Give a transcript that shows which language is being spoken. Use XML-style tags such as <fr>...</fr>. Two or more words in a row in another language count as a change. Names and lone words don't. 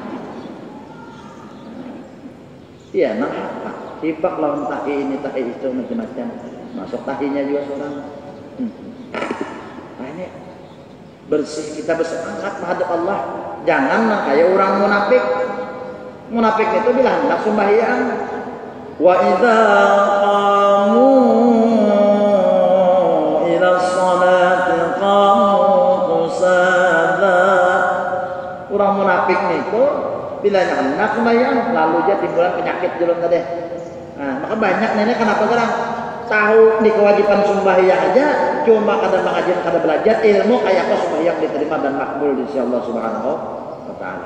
<bjn>iya nah hapak tibak lawan tahi ini tahi itu macam-macam masuk tahinya juga seorang nah ini bersih kita bersemangat menghadap Allah jangan kayak orang munafik itu bila hendak sembahyang</bjn> <ar>وإذا قاموا إلى الصلاة قاموا كسالى</ar> <bjn>orang munafik itu bila hendak sembahyang lalu dia timbulan penyakit dulu tadi. Nah, maka banyak nenek kenapa sekarang tahu di kewajiban sembahyang aja cuma kada mengajar kada belajar ilmu kayak apa sembahyang diterima dan makbul di sisi Allah</bjn> <ar>سبحانه وتعالى.</ar>